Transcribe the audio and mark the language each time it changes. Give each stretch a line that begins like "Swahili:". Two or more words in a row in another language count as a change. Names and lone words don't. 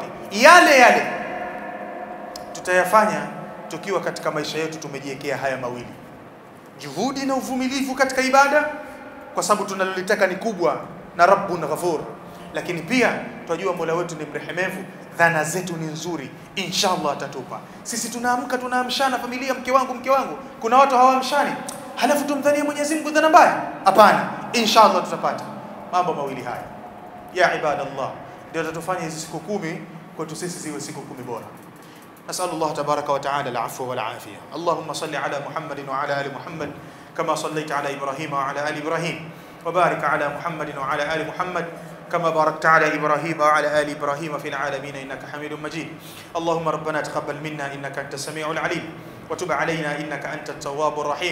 Swahili: Yale tutayafanya tukiwa katika maisha yetu tumejiwekea haya mawili, juhudi na uvumilivu katika ibada, kwa sababu tunalolitaka ni kubwa na
Arabic: رب غفور,
Swahili: lakini pia tunajua Mola wetu ni mrehemevu, dhana zetu ni nzuri, inshallah atatupa. Sisi tunaamka tunaamshana familia, mke wangu. Kuna watu hawaamshani, halafu tumdhania Mwenyezi Mungu dhana mbaya. Hapana, inshallah tutapata. Mambo mawili haya ya ibadallah ndio tatufanya hizi siku 10 kwetu sisi ziwe siku 10 bora.
Arabic: نسأل الله تبارك وتعالى العفو والعافية. اللهم صل على محمد وعلى آل محمد كما صليت على إبراهيم وعلى آل إبراهيم، وبارك على محمد وعلى آل محمد كما باركت على إبراهيم وعلى آل إبراهيم في العالمين إنك حميد مجيد. اللهم ربنا تقبل منا إنك أنت السميع العليم، وتب علينا إنك أنت التواب الرحيم.